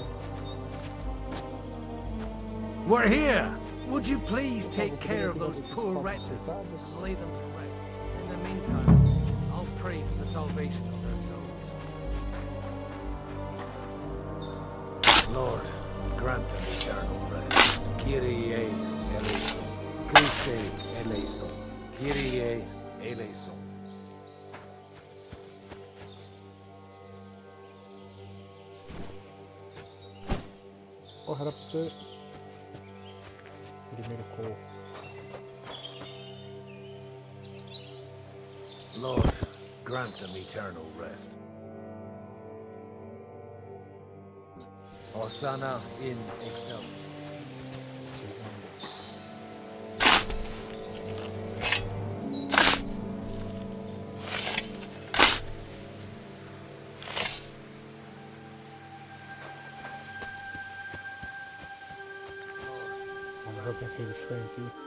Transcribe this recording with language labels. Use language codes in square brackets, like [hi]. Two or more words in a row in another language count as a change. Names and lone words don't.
[en] We're here! Would you please take care of those poor wretches and lay them to rest? In the meantime, I'll pray for the salvation of their souls. Lord, grant them eternal rest. [el] Κύριε ἐλέησον. Χριστὲ ἐλέησον. Κύριε ἐλέησον. [pt] Porra, era pra você... Primeiro corpo. [en] Lord, grant them eternal rest. [la] Hosanna in excelsis. [pt] Vamos ver o que é que eles têm aqui.